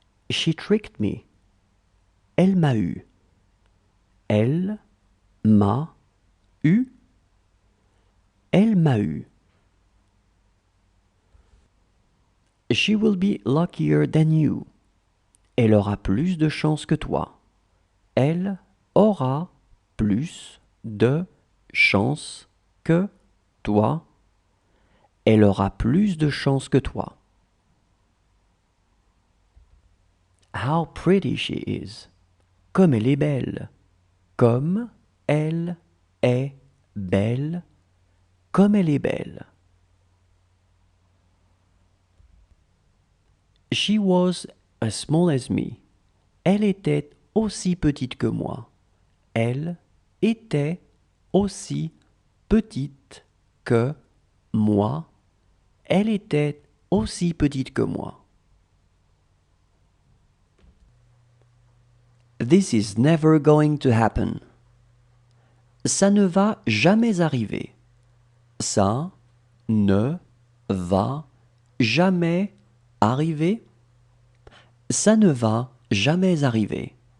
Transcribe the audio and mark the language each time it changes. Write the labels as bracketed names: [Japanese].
[English] She tricked me. [French] Elle m'a eu. Elle m'a eu. Elle m'a eu. [English] She will be luckier than you. [French] Elle aura plus de chance que toi. Elle aura plus de chance que toi. Elle aura plus de chance que toi. [English] How pretty she is. [French] Comme elle est belle. Comme elle est belle. Comme elle est belle. [English] She was as small as me. [French] Elle était aussi petite que moi. Elle était aussi petite que moi. Elle était aussi petite que moi. [English] This is never going to happen. [French] Ça ne va jamais arriver. Ça ne va jamais arriver. Ça ne va jamais arriver.